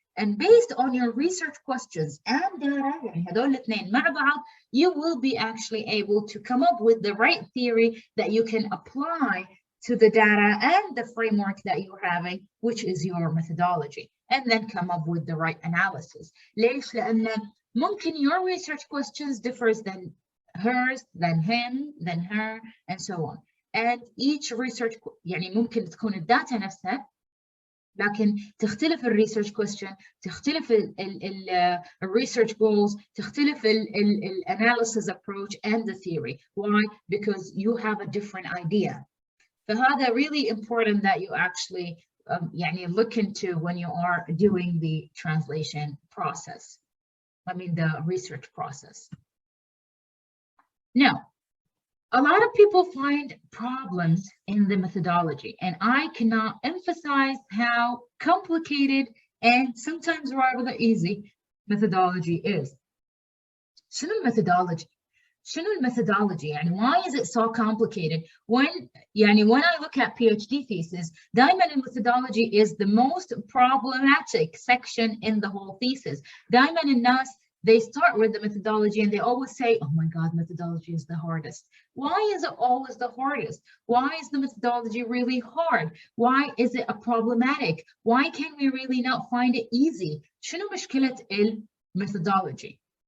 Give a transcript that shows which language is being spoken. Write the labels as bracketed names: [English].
[English] And based on your research questions and data, [Arabic] يعني هذول الاثنين مع بعض, [English] you will be actually able to come up with the right theory that you can apply to the data and the framework that you're having, which is your methodology, and then come up with the right analysis. [Arabic] ليش؟ لأن ممكن [English] your research questions differs than hers, than him, than her, and so on. And each research [Arabic] يعني ممكن تكون الداتا نفسها، لكن تختلف الريسيرش question، تختلف الريسيرش goals، تختلف ال [English] analysis approach and the theory. Why? Because you have a different idea. فهذا really important that you actually يعني look into when you are doing the translation process. I mean the research process. Now, a lot of people find problems in the methodology, and I cannot emphasize how complicated and sometimes rather easy methodology is. [Arabic] شنو الميثودولوجي؟ شنو الميثودولوجي؟ يعني [English] why is it so complicated? When I look at PhD thesis, دائما methodology is the most problematic section in the whole thesis. [Arabic] دائما الناس [English] they start with the methodology and they always say, oh my God, methodology is the hardest. Why is it always the hardest? Why is the methodology really hard? Why is it a problematic? Why can we really not find it easy? [Arabic] شنو مشكلة methodology?